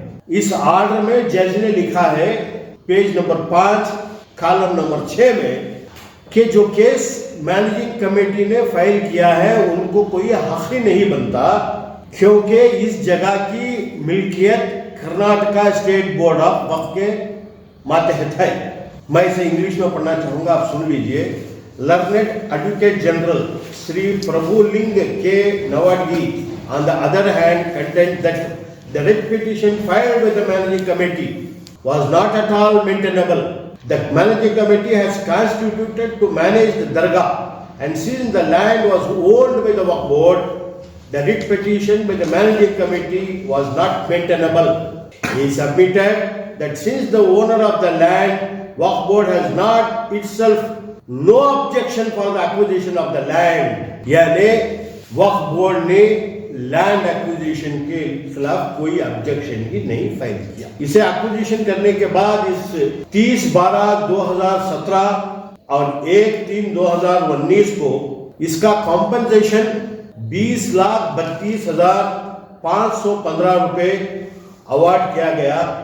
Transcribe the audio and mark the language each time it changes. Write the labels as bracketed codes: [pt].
[ur] اس order میں جج نے لکھا ہے پیج نمبر 5 کالم نمبر 6 میں کہ جو کیس مینیجنگ کمیٹی نے فائل کیا ہے ان کو کوئی حق ہی نہیں بنتا کیونکہ اس جگہ کی ملکیت کرناٹکا اسٹیٹ بورڈ آف وقف کے ماتحت ہے. میں اسے انگلش میں پڑھنا چاہوں گا, آپ سن لیجئے. [en] learned advocate general [ur] Sri Prabhuling K. [en] Nawadgi, on the other hand, contends that the writ petition filed with the managing committee was not at all maintainable. The managing committee has constituted to manage the dargah, and since the land was owned by the Waqf board, the writ petition by the managing committee was not maintainable. He submitted that since the owner of the land, Waqf board has not itself no objection for the acquisition of the land. [ur] یعنی وقف board نے land acquisition کے خلاف کوئی objection ہی نہیں file کیا. اسے acquisition کرنے کے بعد اس 30/12/2017 اور 1/3/2019 کو اس کا کمپنسیشن 20,32,515 روپے اوارڈ کیا گیا.